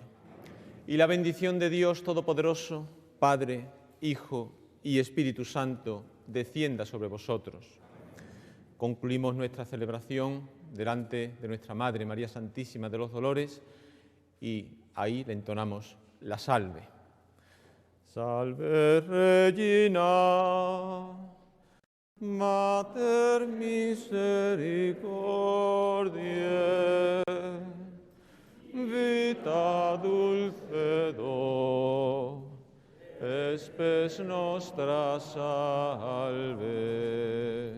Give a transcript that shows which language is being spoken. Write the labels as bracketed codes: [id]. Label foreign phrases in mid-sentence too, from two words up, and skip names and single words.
[es] Y la bendición de Dios Todopoderoso, Padre, Hijo y Espíritu Santo, descienda sobre vosotros. Concluimos nuestra celebración delante de nuestra Madre María Santísima de los Dolores y ahí le entonamos la salve. [la] Salve Regina, Mater misericordiae, vita dulcedo, espes nostra salve.